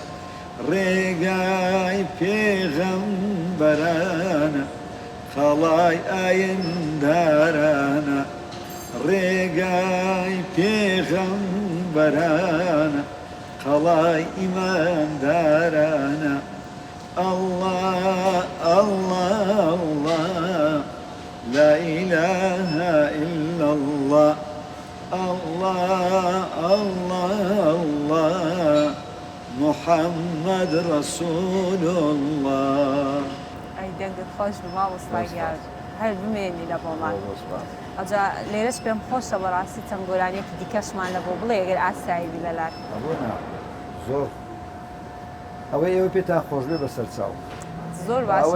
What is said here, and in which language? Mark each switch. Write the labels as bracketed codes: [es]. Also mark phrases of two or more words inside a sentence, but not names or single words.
[ckb] ڕێگای پێغەمبەرانە خەڵای ئایندارانە ڕێگای پێغەمبەرانە خەڵای ئیماندارانە [ar] الله الله الله لا إله إلا الله الله الله الله محمد رسول الله [ckb] ئەی دەنگت خۆش بما وەستاگیار هەر بمێنی لە بۆمان ئەجا لێرەش پێم خۆشە بەڕاستی چەند گۆرانیەکی دیکەشمان لە بۆ بڵێ ئەگەر ئاسایی لەلات زۆر ئەوەی ئێوە پێتان خۆش بێ بەسەر چاو زۆر باشە